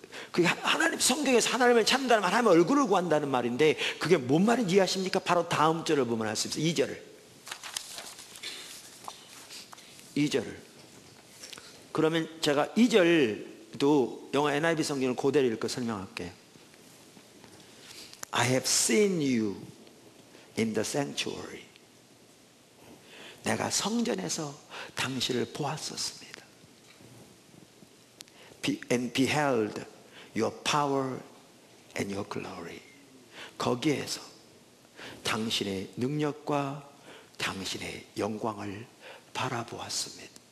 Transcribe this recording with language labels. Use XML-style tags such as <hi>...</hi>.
<ko>그게 하나님, 성경에서 하나님을 찾는다는 말, 하나님의 얼굴을 구한다는 말인데 그게 뭔 말인지 이해하십니까? 바로 다음 절을 보면 알 수 있어요. 2절을. 그러면 제가 2절도 영어 NIV 성경을 그대로 읽고 설명할게요.</ko> <en>I have seen you in the sanctuary.</en> <ko>내가 성전에서 당신을 보았었습니다.</ko> <en>And beheld your power and your glory.</en> <ko>거기에서 당신의 능력과 당신의 영광을 바라보았었습니다.</ko>